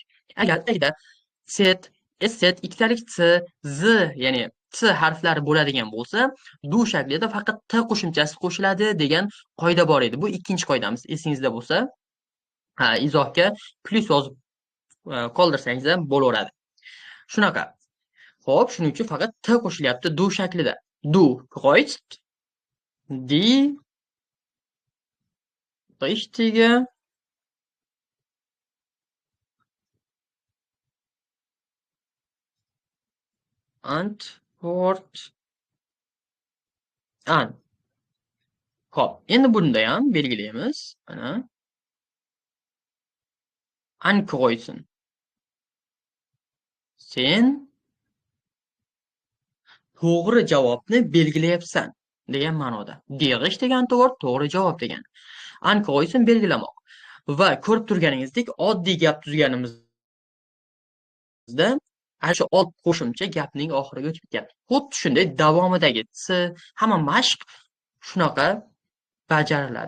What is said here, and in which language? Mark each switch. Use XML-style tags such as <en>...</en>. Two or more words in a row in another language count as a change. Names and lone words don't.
<uz>Agarda set, set, ikkitalik t, z, ya'ni t harflari bo'ladigan bo'lsa, du shaklida faqat t qo'shimchasi qo'shiladi degan qoida bor edi. Bu ikkinchi qoidamiz. Esingizda bo'lsa, izohga plus yozib qoldirsangiz ham bo'laveradi. Shunaqa. Xo'p, shuning uchun faqat t qo'shilyapti du shaklida.</uz> <de>Du kreuzt die richtige Antwort an.</de> <uz>Xo'p, endi bunda ham belgilaymiz. Mana ankreuzen. Sen to'g'ri javobni belgilayapsan degan ma'noda.</uz> <de>Die richtige Antwort</de> <uz>to'g'ri javob degan. Ankreuzen belgilamoq. Va ko'rib turganingizdek, oddiy gap tuzganimizda ana shu old qo'shimcha gapning oxiriga o'tib ketyapti. Xuddi shunday davomidagi hamma mashq shunaqa bajariladi.</uz>